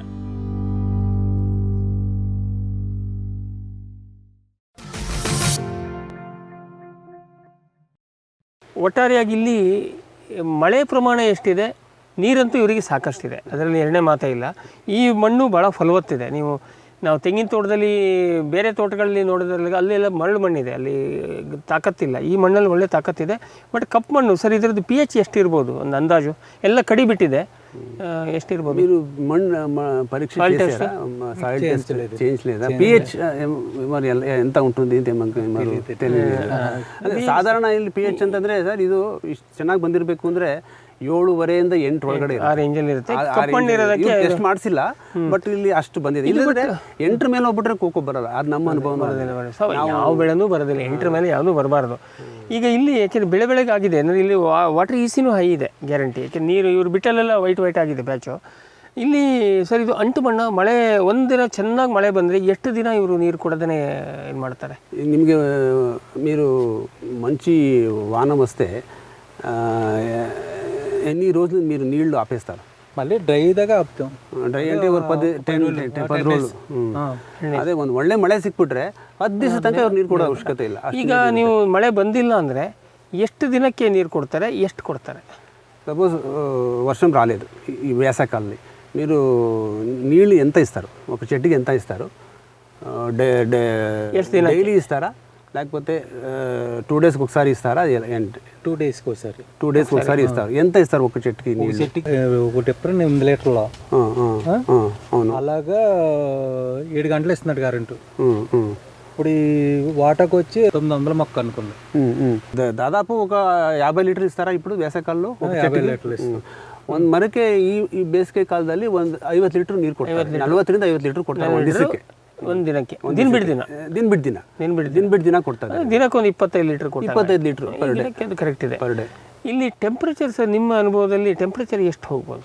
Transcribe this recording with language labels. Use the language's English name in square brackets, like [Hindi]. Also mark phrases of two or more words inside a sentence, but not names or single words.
[Kannada] ಒಟ್ಟಾರೆಯಾಗಿ ಇಲ್ಲಿ ಮಳೆ ಪ್ರಮಾಣ ಎಷ್ಟಿದೆ, ನೀರಂತೂ ಇವರಿಗೆ ಸಾಕಷ್ಟಿದೆ, ಅದರಲ್ಲಿ ಎರಡನೇ ಮಾತೇ ಇಲ್ಲ. ಈ ಮಣ್ಣು ಭಾಳ ಫಲವತ್ತಿದೆ. ನಾವು ತೆಂಗಿನ ತೋಟದಲ್ಲಿ ಬೇರೆ ತೋಟಗಳಲ್ಲಿ ನೋಡಿದ್ರಲ್ಲಿ ಅಲ್ಲೆಲ್ಲ ಮರಳು ಮಣ್ಣಿದೆ, ಅಲ್ಲಿ ತಾಕತ್ತಿಲ್ಲ. ಈ ಮಣ್ಣಲ್ಲಿ ಒಳ್ಳೆ ತಾಕತ್ತಿದೆ. ಬಟ್ ಕಪ್ಪು ಮಣ್ಣು ಸರ್, ಇದರದ್ದು pH ಎಷ್ಟಿರ್ಬೋದು ಒಂದು ಅಂದಾಜು? ಎಲ್ಲ ಕಡಿ ಬಿಟ್ಟಿದೆ, ಎಷ್ಟಿರ್ಬೋದು? [Telugu] మీరు మಣ್ಣు పరీక్ష చేశారా? [English] soil test [Telugu] చేంజ్ లేదా? pH మరి ఎంత ఉంటుంది ಅಂತ తెలియదు. [Kannada] ಸಾಧಾರಣ ಇಲ್ಲಿ pH ಅಂತಂದ್ರೆ ಸರ್ ಇದು ಚೆನ್ನಾಗಿ ಬಂದಿರಬೇಕು ಅಂದ್ರೆ 7.5 8 ಒಳಗಡೆ ಆ ರೇಂಜಲ್ಲಿ ಇರುತ್ತೆ. ಕಪ್ಪು ಮಣ್ಣು ಇರೋದಕ್ಕೆ ಟೆಸ್ಟ್ ಮಾಡಿಸಿಲ್ಲ, ಬಟ್ ಇಲ್ಲಿ ಅಷ್ಟು ಬಂದಿದೆ. ಇಲ್ಲದ್ರೆ 8 ಮೇಲೆ ಹೋಗ್ಬಿಟ್ರೆ ಕೋಕೋ ಬರಲ್ಲ. ಅದು ನಮ್ಮ ಅನುಭವ. ಯಾವ ಬೆಳೆನೂ ಬರೋದಿಲ್ಲ, 8 ಮೇಲೆ ಯಾವುದೂ ಬರಬಾರ್ದು. ಈಗ ಇಲ್ಲಿ ಯಾಕೆಂದರೆ ಬೆಳೆಗೆ ಆಗಿದೆ ಅಂದರೆ ಇಲ್ಲಿ ವಾಟರ್ ಈಸಿನೂ ಹೈ ಇದೆ, ಗ್ಯಾರಂಟಿ. ಯಾಕೆಂದ್ರೆ ನೀರು ಇವರು ಬಿಟ್ಟಲ್ಲೆಲ್ಲ ವೈಟ್ ಆಗಿದೆ ಬ್ಯಾಚು. ಇಲ್ಲಿ ಸರ್ ಇದು ಅಂಟು ಮಣ್ಣು. ಮಳೆ ಒಂದಿನ ಚೆನ್ನಾಗಿ ಮಳೆ ಬಂದರೆ ಎಷ್ಟು ದಿನ ಇವರು ನೀರು ಕೊಡದೇ ಏನು ಮಾಡ್ತಾರೆ? [Telugu] ನಿಮಗೆ మీరు మంచి వాన వస్తే ఎన్ని రోజులు మీరు నీళ్లు ఆపేస్తారు? మళ్ళీ డ్రై దాకా ఆపుతాం. ಡ್ರೈ అంటే 10 రోజులు. [Kannada] ಅದೇ ಒಂದು ಒಳ್ಳೆ ಮಳೆ ಸಿಕ್ಬಿಟ್ರೆ 10 ದಿವಸ ತನಕ ಅವ್ರು ನೀರು ಕೊಡೋ ಅವಶ್ಯಕತೆ ಇಲ್ಲ. ಈಗ ನೀವು ಮಳೆ ಬಂದಿಲ್ಲ ಅಂದರೆ ಎಷ್ಟು ದಿನಕ್ಕೆ ನೀರು ಕೊಡ್ತಾರೆ, ಎಷ್ಟು ಕೊಡ್ತಾರೆ? [Telugu] సపోజ్ వర్షం రాలేదు ఈ వేసవికాలంలో, మీరు నీళ్ళు ఎంత ఇస్తారు? ఒక చెట్టుకి ఎంత ఇస్తారు? డైలీ ఇస్తారా లేకపోతే 2 డేస్కి ఒకసారి ఇస్తారా? 2 డేస్కి ఒకసారి. 2 డేస్కి ఒకసారి ఇస్తారు. ఎంత ఇస్తారు ఒక చెట్టుకి? చెట్టుకి ఒక టెప్పర్ 8 లీటర్లు. అవును. అలాగా 7 గంటలు ఇస్తున్నాడు కరెంటు. ఇప్పుడు ఈ వాటర్కి వచ్చి 900 మొక్క అనుకుంది. దాదాపు ఒక 50 లీటర్లు ఇస్తారా ఇప్పుడు వేసవికాలంలో? 50 లీటర్లు ఇస్తాం. [Kannada] ಒಂದು ಮರಕ್ಕೆ ಈ ಬೇಸಿಗೆ ಕಾಲದಲ್ಲಿ ಒಂದು 50 ಲೀಟರ್ ನೀರು ಕೊಡ್ತಾರೆ, 40ರಿಂದ 50 ಲೀಟರ್ ಕೊಡ್ತಾರೆ ಒಂದು ದಿವಸಕ್ಕೆ. ಒಂದು ದಿನಕ್ಕೆ ದಿನ ಬಿಟ್ಟು ದಿನ ಕೊಡ್ತಾರೆ. ದಿನಕ್ಕೆ ಒಂದು 25 ಲೀಟರ್ ಕೊಡ್ತಾರೆ. [English] 25 liter per day. [Kannada] ಅದು ಕರೆಕ್ಟ್ ಇದೆ. [English] per day. [Kannada] ಇಲ್ಲಿ ಟೆಂಪ್ರೇಚರ್ ಸರ್, ನಿಮ್ಮ ಅನುಭವದಲ್ಲಿ ಟೆಂಪ್ರೇಚರ್ ಎಷ್ಟು ಹೋಗ್ಬೋದು?